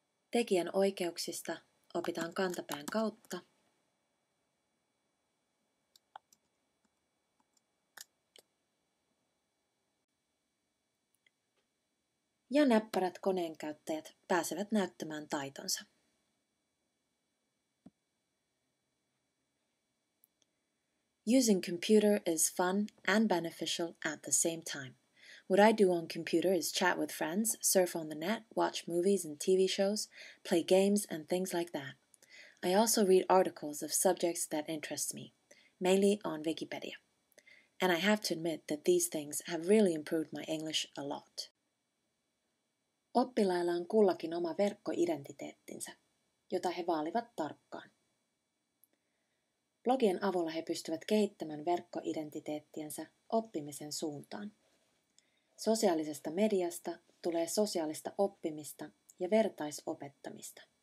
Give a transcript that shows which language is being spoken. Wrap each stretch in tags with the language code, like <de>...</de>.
<fi>Tekijän oikeuksista opitaan kantapään kautta. Ja näppärät koneenkäyttäjät pääsevät näyttämään taitonsa.</fi> <en>Using computer is fun and beneficial at the same time. What I do on computer is chat with friends, surf on the net, watch movies and TV shows, play games and things like that. I also read articles of subjects that interest me, mainly on Wikipedia. And I have to admit that these things have really improved my English a lot.</en> <fi>Oppilailla on kullakin oma verkkoidentiteettinsä, jota he vaalivat tarkkaan. Blogien avulla he pystyvät kehittämään verkkoidentiteettiensä oppimisen suuntaan. Sosiaalisesta mediasta tulee sosiaalista oppimista ja vertaisopettamista.</fi>